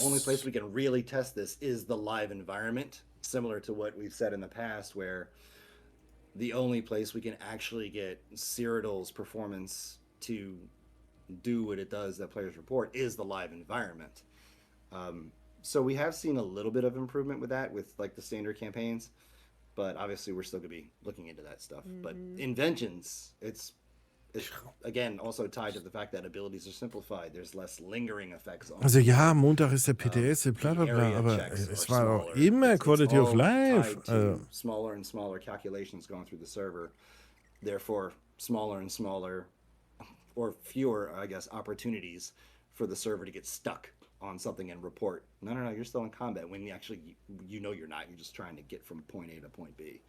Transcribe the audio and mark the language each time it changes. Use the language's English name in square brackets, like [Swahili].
[English] the only place we can really test this is the live environment, similar to what we've said in the past, where the only place we can actually get Cyrodiil's performance to do what it does that players report is the live environment. So we have seen a little bit of improvement with that, with like the standard campaigns, but obviously we're still gonna be looking into that stuff. But in Vengeance, it's again also tied to the fact that abilities are simplified. There's less lingering effects on. [German] Also ja, Montag ist der PTS, bla bla bla, aber es war auch immer Quality of Life. [English] Smaller and smaller calculations going through the server, therefore smaller and smaller, or fewer, I guess, opportunities for the server to get stuck on something and report, no, you're still in combat, when you actually, you know you're not. You're just trying to get from point A to point B.